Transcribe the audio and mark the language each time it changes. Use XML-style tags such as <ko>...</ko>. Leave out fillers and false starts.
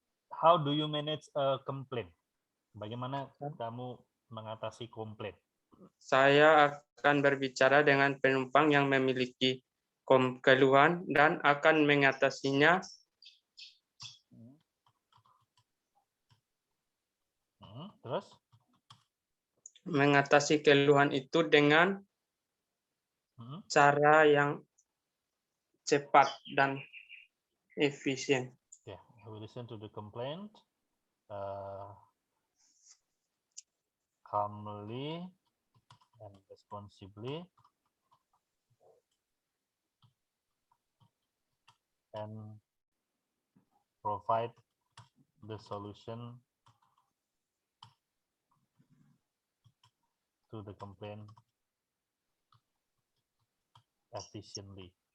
<en>How do you manage a complaint?</en> <id>Bagaimana kamu mengatasi komplain? Saya akan berbicara dengan penumpang yang memiliki keluhan dan akan mengatasinya. Terus? Mengatasi keluhan itu dengan cara yang cepat dan efisien.</id> <en>Yeah, I will listen to the complaint calmly and responsibly, and provide the solution to the complaint efficiently.</en>